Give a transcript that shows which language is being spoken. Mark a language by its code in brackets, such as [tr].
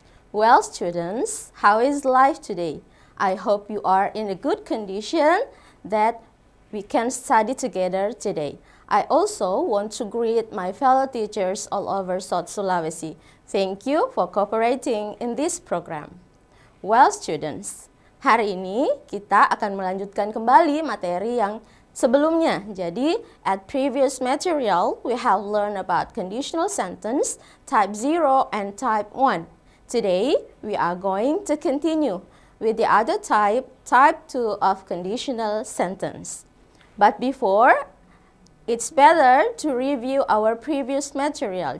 [en] Well students, how is life today? I hope you are in a good condition that we can study together today. I also want to greet my fellow teachers all over South Sulawesi. Thank you for cooperating in this program. Well students, [id] hari ini kita akan melanjutkan kembali materi yang sebelumnya. Jadi, [en] at previous material, we have learned about conditional sentence, type 0 and type 1. Today, we are going to continue with the other type 2 of conditional sentence. But before, it's better to review our previous material.